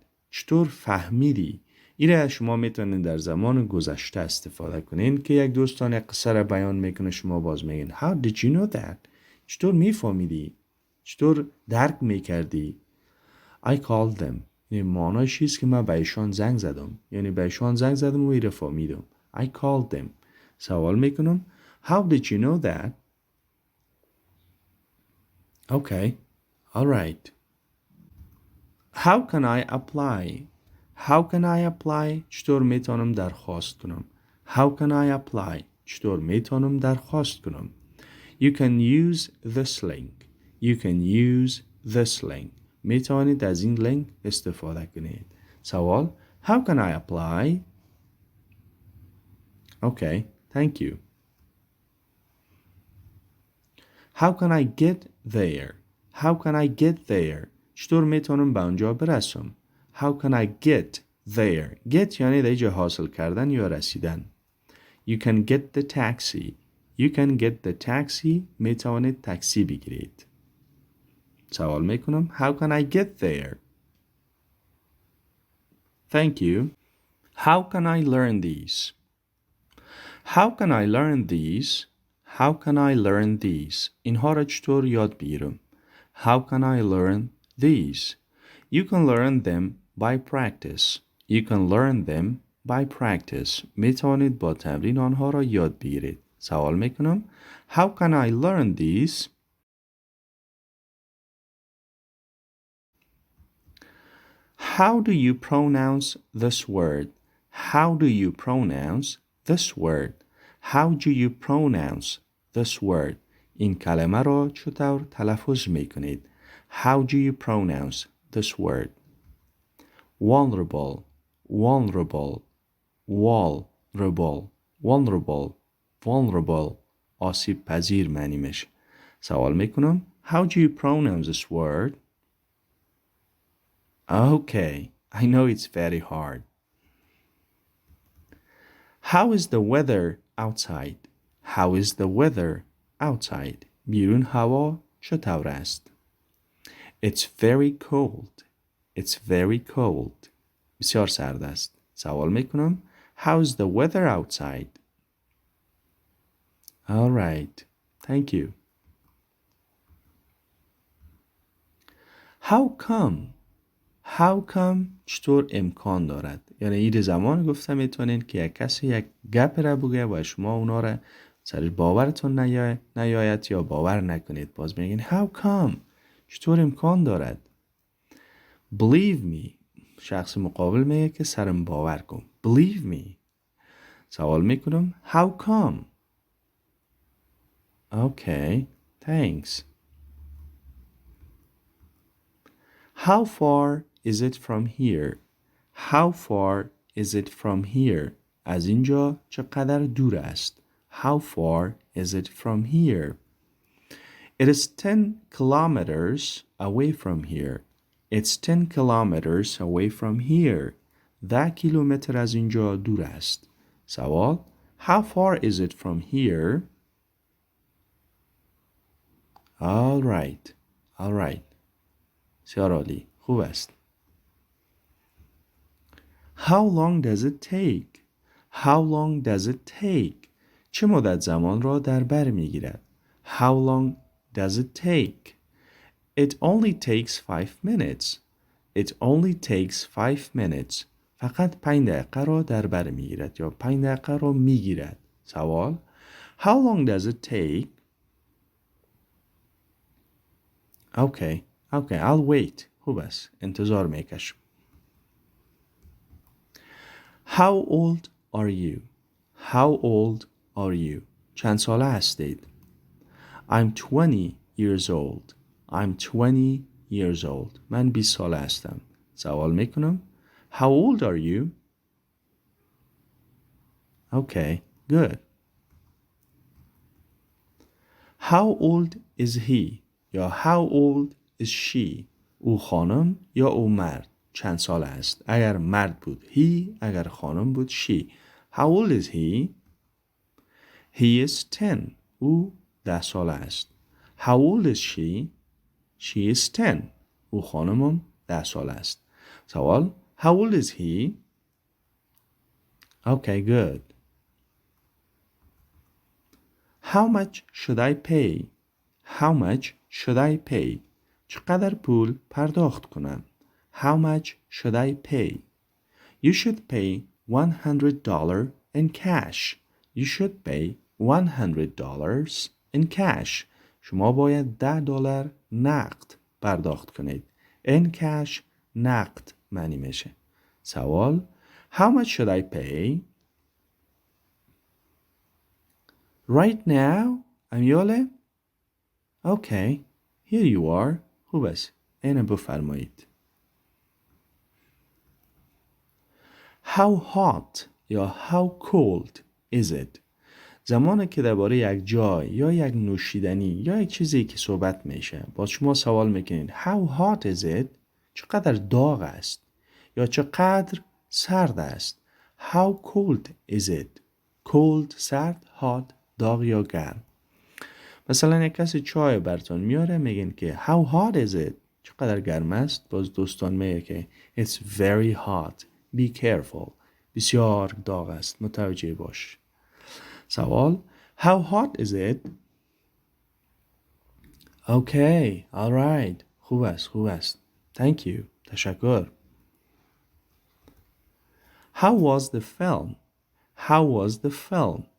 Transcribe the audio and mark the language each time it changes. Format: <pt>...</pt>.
<fa>چطور فهمیدی؟ ایره شما میتونید در زمان گذشته استفاده کنین که یک دوستان یک قصه را بیان میکنه شما باز میگین</fa> <en>How did you know that?</en> <fa>چطور میفهمیدی؟ چطور درک میکردی؟</fa> <en>I called them.</en> <fa>یعنی معنایش است که من به ایشان زنگ زدم. یعنی به ایشان زنگ زدم و ایره فهمیدم.</fa> <en>I called them.</en> <fa>سوال میکنم</fa> <en>How did you know that? Okay. All right. How can I apply? How can I apply?</en> <fa>چطور میتونم درخواست کنم؟</fa> <en>How can I apply?</en> <fa>چطور میتونم درخواست کنم؟</fa> <en>You can use this link. You can use this link.</en> <fa>میتوانید از این لینک استفاده کنید. سوال:</fa> <en>How can I apply? Okay, thank you. How can I get there? How can I get there?</en> <fa>چطور میتونم به آنجا برسم؟</fa> <en>How can I get there?</en> <fa>Get یعنی در جا حاصل کردن یا رسیدن.</fa> <en>You can get the taxi. You can get the taxi.</en> <fa>میتوانید تاکسی بگیرید. سوال میکنم:</fa> <en>How can I get there? Thank you. How can I learn these? How can I learn these? How can I learn these?</en> <fa>اینها را چطور یاد بگیرم؟</fa> <en>How can I learn these? You can learn them by practice. You can learn them by practice.</en> <fa>میتوانید با تمرین آنها را یاد بگیرید. سوال میکنم:</fa> <en>How can I learn these? How do you pronounce this word? How do you pronounce this word? How do you pronounce this word?</en> <fa>این کلمه را چطور تلفظ میکنید؟</fa> <en>How do you pronounce this word? Vulnerable, vulnerable, vulnerable, vulnerable, vulnerable.</en> <fa>آسیب پذیر معنی میشه. سوال میکنم:</fa> <en>How do you pronounce this word? Okay, I know it's very hard. How is the weather outside? How is the weather outside?</en> <fa>بیرون هوا چطور است؟</fa> <en>It's very cold. It's very cold.</en> <fa>بسیار سرد است. سوال میکنم:</fa> <en>How is the weather outside? All right. Thank you. How come? How come</en> <fa>چطور امکان دارد؟ یعنی این زمان گفتم میتونین که یک کسی یک گپ را بگه و شما اونا را سر باورتون نیاید یا باور نکنید. باز میگین</fa> <en>how come</en> <fa>چطور امکان دارد؟</fa> <en>Believe me</en> <fa>شخص مقابل میگه که سرم باور کن.</fa> <en>Believe me.</en> <fa>سوال میکنم:</fa> <en>How come? Okay, thanks. How far is it from here? How far is it from here?</en> <fa>از اینجا چقدر دور است؟</fa> <en>How far is it from here? It is 10 kilometers away from here. It's 10 kilometers away from here.</en> <fa>10 کیلومتر از اینجا دور است. سوال:</fa> <en>How far is it from here? All right. All right.</en> <fa>بسیار عالی. خوب است.</fa> <en>How long does it take? How long does it take?</en> <fa>چه مدت زمان را در بر میگیرد؟</fa> <en>How long does it take? It only takes 5 minutes. It only takes 5 minutes.</en> <fa>فقط 5 دقیقه را در بر میگیرد یا 5 دقیقه را میگیرد. سوال:</fa> <en>How long does it take? Okay. Okay, I'll wait.</en> <fa>خوب است. انتظار میکشم.</fa> <en>How old are you? How old are you?</en> <fa>چند ساله هستید؟</fa> <en>I'm 20 years old. I'm 20 years old.</en> <fa>من 20 ساله هستم. سوال میکنم:</fa> <en>How old are you? Okay, good. How old is he? یا how old is she?</en> <fa>او خانم یا او مرد؟ چند ساله است؟ اگر مرد بود he، اگر خانم بود she.</fa> <en>How old is he? He is 10.</en> <fa>او 10 ساله است.</fa> <en>How old is she? She is 10.</en> <fa>او خانمم 10 ساله است. سوال:</fa> <en>How old is he? Okay, good. How much should I pay? How much should I pay?</en> <fa>چقدر پول پرداخت کنم؟</fa> <en>How much should I pay? You should pay $100 in cash. You should pay $100 in cash.</en> <fa>شما باید $10 نقد پرداخت کنید. in cash نقد معنی میشه. سوال</fa> <en>How much should I pay? Right now? امیاله؟ Okay. Here you are.</en> <fa>خوب است. اینو بفرمایید.</fa> <en>How hot یا how cold is it?</en> <fa>زمانی که درباره یک جای یا یک نوشیدنی یا یک چیزی که صحبت میشه با شما سوال میکنید</fa> <en>How hot is it?</en> <fa>چقدر داغ است یا چقدر سرد است.</fa> <en>How cold is it?</en> <fa>cold سرد، hot داغ یا گرم. مثلا یک کسی چای براتون میاره میگن که</fa> <en>How hot is it?</en> <fa>چقدر گرم است. باز دوستان میگه که</fa> <en>It's very hot. Be careful.</en> <fa>بسیار داغ است. متوجه باش. سوال</fa> <en>How hot is it? Okay. All right.</en> <fa>خوب است.</fa> <en>Thank you.</en> <fa>تشکر.</fa> <en>How was the film? How was the film?</en>